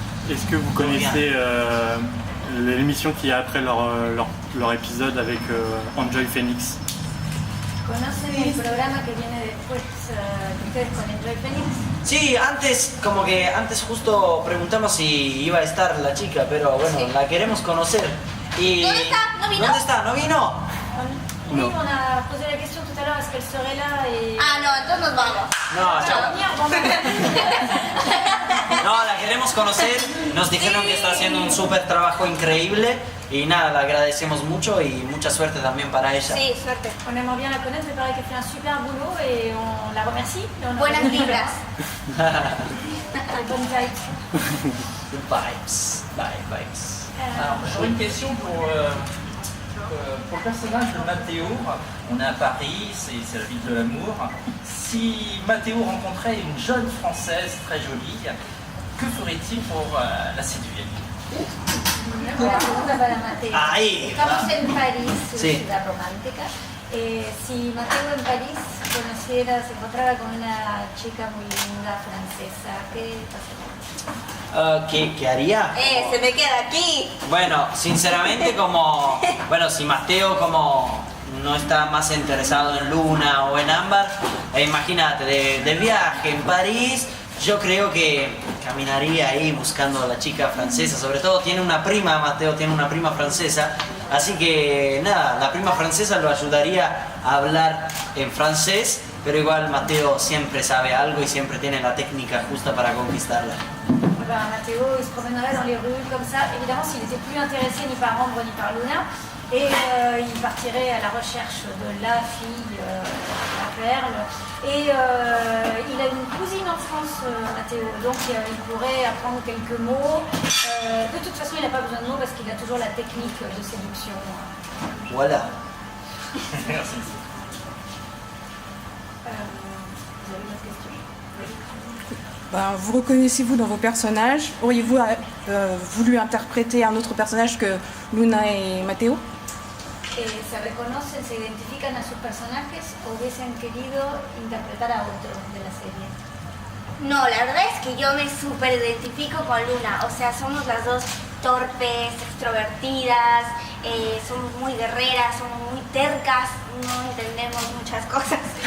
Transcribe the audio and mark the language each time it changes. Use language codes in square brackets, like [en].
[fr] Est-ce que vous connaissez l'émission qui est après leur épisode avec Enjoy Phoenix? [es] ¿Conocen el programa que viene después de ustedes con Enjoy Phoenix? Sí, antes justo preguntamos si iba a estar la chica, pero bueno, Sí. la queremos conocer. Y ¿Dónde está? ¿No vino? ¿Dónde está? ¿No vino? [fr] Oui, on a posé la question tout à l'heure, est-ce qu'elle serait là et... [es] Ah, no, entonces nos vamos. No, chao. Venir, No, la queremos conocer. Nos dijeron que está haciendo un súper trabajo increíble. Y nada, la agradecemos mucho y mucha suerte también para ella. Sí, suerte. [fr] On aimerait bien la connaître, il paraît qu'elle fait un super boulot et on la remercie. Et on a [es] Buenas [fr] besoin de [es] vibras. [fr] bonnes vibes. [en] Good vibes. Vibes. [fr] Alors, j'aurais une question pour le personnage de Matteo. On est à Paris, c'est la ville de l'amour. Si Matteo rencontrait une jeune Française très jolie, que ferait-il pour la séduire? [es] Una pregunta para Mateo. Ahí. Estamos en París, Sí. ciudad romántica. Si Mateo en París se encontrara con una chica muy linda francesa, ¿qué pasaría? ¿Qué haría? Se me queda aquí. Bueno, sinceramente si Mateo como no está más interesado en Luna o en Ámbar, imagínate, de viaje en París, yo creo que caminaría ahí buscando a la chica francesa, sobre todo Mateo tiene una prima francesa, así que nada, la prima francesa lo ayudaría a hablar en francés, pero igual Mateo siempre sabe algo y siempre tiene la técnica justa para conquistarla. [fr] Mathéo, il se promènerait dans les rues comme ça. Évidemment, s'il n'était plus intéressé ni par Ambre ni par Luna, et il partirait à la recherche de la fille, la perle. Et il a une cousine en France, Mathéo, donc il pourrait apprendre quelques mots. De toute façon, il n'a pas besoin de mots parce qu'il a toujours la technique de séduction. Voilà. Merci. Vous avez une autre question? Vous reconnaissez-vous dans vos personnages? Auriez-vous voulu interpréter un autre personnage que Luna et Matteo? [es] ¿Se reconocen, se identifican a sus personajes o hubiesen querido interpretar a otro de la serie? No, la verdad es que yo me súper identifico con Luna. O sea, somos las dos torpes, extrovertidas, somos muy guerreras, somos muy tercas, no entendemos muchas cosas.